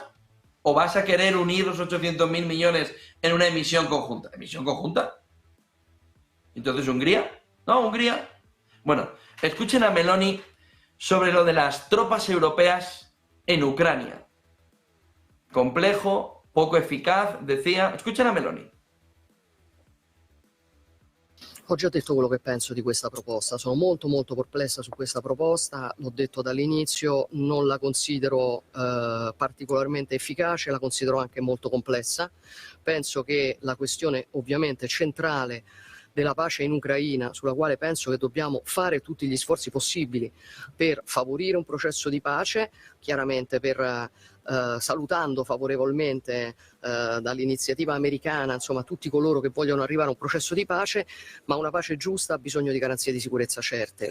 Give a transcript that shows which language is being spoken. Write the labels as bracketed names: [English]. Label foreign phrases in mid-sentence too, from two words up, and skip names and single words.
[Spanish] ¿O vas a querer unir los 800.000 millones en una emisión conjunta? ¿Emisión conjunta? ¿Entonces Hungría? No, Hungría. Bueno, escuchen a Meloni sobre lo de las tropas europeas en Ucrania. Complejo, poco eficaz, decía. Escuchen a Meloni. [Italian] Ho già detto quello che penso di questa proposta, sono molto perplessa su questa proposta, l'ho detto dall'inizio, non la considero particolarmente efficace, la considero anche molto complessa. Penso che la questione ovviamente centrale della pace in Ucraina, sulla quale penso che dobbiamo fare tutti gli sforzi possibili per favorire un processo di pace, chiaramente per salutando favorevolmente dall'iniziativa americana, insomma tutti coloro che vogliono arrivare a un processo di pace, ma una pace giusta ha bisogno di garanzie di sicurezza certe.